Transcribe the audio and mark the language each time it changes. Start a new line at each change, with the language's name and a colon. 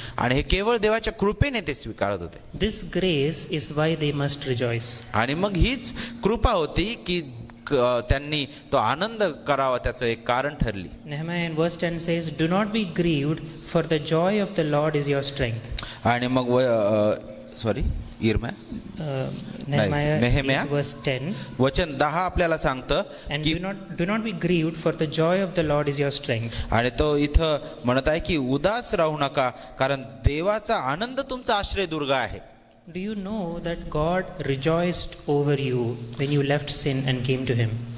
Marathi: आणि हे केवळ देवाच्या कृपेने ते स्वीकारत होते.
English: This grace is why they must rejoice.
Marathi: आणि मग हीच कृपा होती की त्यांनी तो आनंद करावा, त्याचं एक कारण ठरली.
English: Nehemiah in verse 10 says, do not be grieved, for the joy of the Lord is your strength.
Marathi: आणि मग सॉरी इर्म्या
English: Nehemiah verse 10,
Marathi: वचन 10 आपल्याला सांगतं
English: and
Marathi: की
English: do not be grieved, for the joy of the Lord is your strength.
Marathi: आणि तो इथं म्हणत आहे की उदास राहू नका, कारण देवाचा आनंद तुमचा आश्रयदुर्ग आहे.
English: Do you know that God rejoiced over you when you left sin and came to him?